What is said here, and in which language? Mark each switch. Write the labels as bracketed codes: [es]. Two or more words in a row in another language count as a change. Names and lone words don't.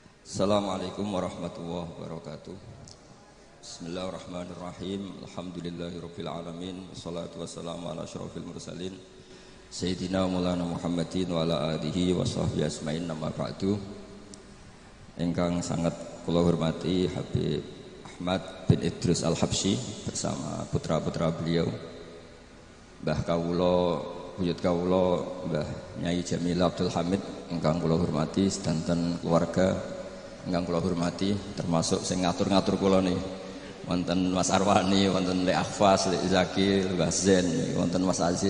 [ar] السلام عليكم ورحمة الله وبركاته. بسم الله الرحمن الرحيم. الحمد لله رب العالمين. والصلاة والسلام على أشرف المرسلين سيدنا مولانا محمد وعلى آله وصحبه أجمعين، أما بعد. [jv] Ingkang sangat kula hormati Habib Ahmad bin Idrus Al-Habsyi bersama putra-putra beliau, Mbah Kawula, buyut kawula Mbah Nyai Jamil Abdul Hamid ingkang kula hormati, sedanten keluarga ingkang kula hormati, termasuk sing ngatur-ngatur kula nih, wonten Mas Arwani, wonten Lek Akhfas, Lek Zaki, Mbah Zen, wonten Mas Aziz.